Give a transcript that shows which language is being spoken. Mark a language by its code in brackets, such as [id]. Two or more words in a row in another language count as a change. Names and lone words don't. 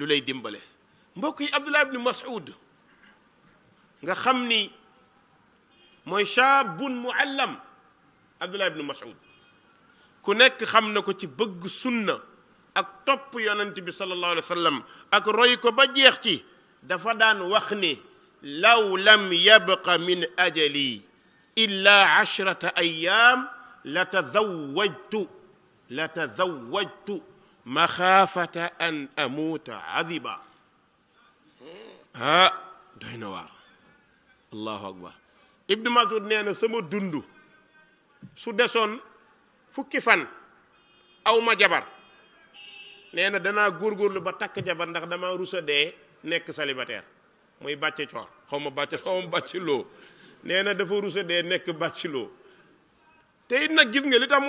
[wo] lay dimbale mbokk yi Abdullah ibn Mas'ud nga xam ni mooy [ar] شاب معلم [wo] Abdullah ibn Mas'ud ku nekk xam na ko ci bëgg sunna ak topp yonent bi [ar] صلى الله عليه وسلم [wo] ak roy ko ba jeex ci dafa daan wax ni [ar] لو لم يبق من أجلي إلا 10 أيام لتزوجت مخافة أن أموت عزبا [wo] doy na waar [ar] الله أكبر [wo] ibnu Mas'ud nee na sama dund su desoon fukki fan aw ma jabar nee na danaa góorgóorlu ba takk jabar ndax dama rusa dee nekk célibataire muy bàcce coor xaw ma bàcce loo nee na dafa rusa dee nekk bàcci loo te it nag gis nga li tax mu